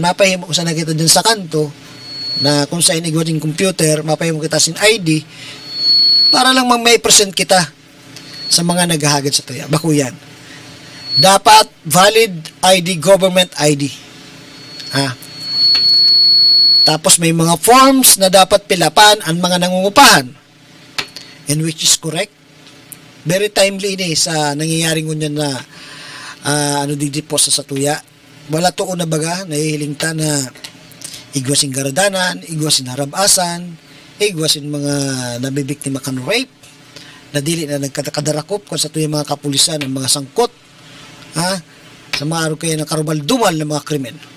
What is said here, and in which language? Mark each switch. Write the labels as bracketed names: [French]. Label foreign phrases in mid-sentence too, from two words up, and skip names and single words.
[Bikol] Mapahimo sa nakita dyan sa kanto, na kung saan igwa ng computer, mapahimo kita sin ID, para lang may present kita sa mga naghahagad sa tuya. Bako yan. [English] Dapat valid ID, government ID. [Bikol] Tapos may mga forms na dapat pilapan ang mga nangungupahan. [English] And which is correct. Very timely [Bikol] ini sa nangyayaring ngunyan na digdi po sa tuya. Wala to na baga, nahihiling ta na igwasin garadanan, igwasin harabasan, igwasin mga nabibiktima kan rape, na dili na nagkadakarakop kung sa tuya mga kapulisan, ang mga sangkot, sa mga araw kayo na karumal-dumal ng mga krimen.